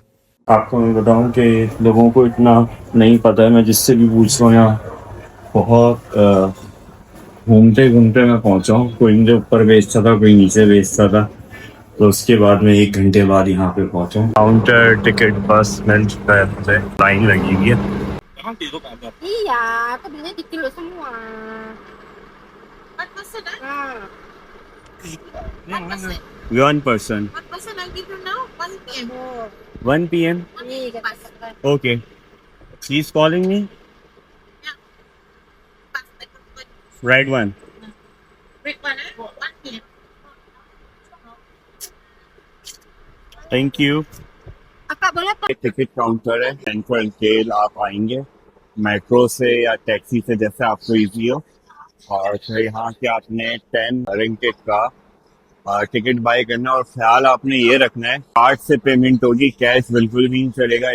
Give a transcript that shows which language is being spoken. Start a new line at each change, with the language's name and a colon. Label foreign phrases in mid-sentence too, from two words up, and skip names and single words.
Hindi: आपको मैं बताऊं कि लोगों को इतना नहीं पता है, मैं जिससे भी पूछ रहा हूँ यहाँ बहुत घूमते घूमते मैं पहुंचा हूँ। कोई मुझे ऊपर बेचता था, कोई नीचे बेचता था, तो उसके बाद में 1 घंटे बाद यहाँ पे पहुंचा हूँ।
English: counter ticket
Hindi: बस मिल चुका है मुझे, लाइन लगी हुई है।
Indonesian: Iya, aku belinya di kilo semua. 4% ah? 4%. 1%.
English: 4% I'll give you now, 1 PM. 1 PM.
Indonesian: Iya, katakan.
English: Okay. She's calling me. Red one. Red one, 1 PM. Thank you.
Indonesian: Kakak boleh apa?
English: ticket counter
Hindi: है सेंट्रल जेल। आप आएंगे मेट्रो से या टैक्सी से, जैसे आपको इजी हो, और फिर यहाँ से आपने 10 रिंगिट का
English: ticket buy
Hindi: करना। और ख्याल आपने ये रखना है कार्ड से पेमेंट होगी, कैश बिल्कुल भी नहीं चलेगा।